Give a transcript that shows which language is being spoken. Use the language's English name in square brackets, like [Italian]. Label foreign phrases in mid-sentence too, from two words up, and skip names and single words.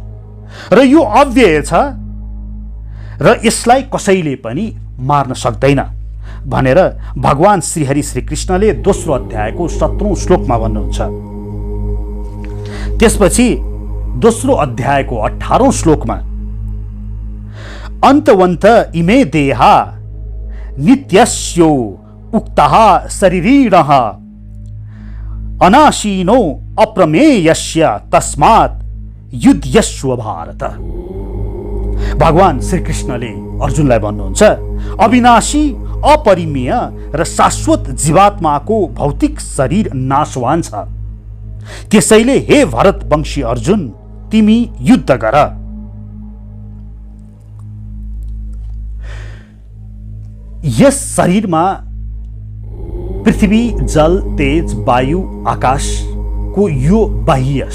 [Nepali] र यो अव्यय छ र यसलाई कसैले पनि मार्न सक्दैन भनेर भगवान श्रीहरि श्रीकृष्णले दोस्रो अध्यायको 17औं श्लोकमा भन्नुहुन्छ। त्यसपछि दोस्रो अध्यायको 18औं श्लोकमा [Sanskrit] अन्तवन्त इमे देहा नित्यस्यो उक्तः शरीरिणः अनाशीनो अप्रमेयस्य तस्मात् युध्यस्व भारत। [Nepali] भगवान श्रीकृष्णले अर्जुनलाई भन्नुहुन्छ, अविनाशी अपरिमेय र शाश्वत जीवात्माको भौतिक शरीर नाशवान छ। त्यसैले हे भरतवंशी अर्जुन, तिमी युद्ध गर। यस शरीरमा पृथ्वी, जल, तेज, वायु, आकाशको यो बाह्य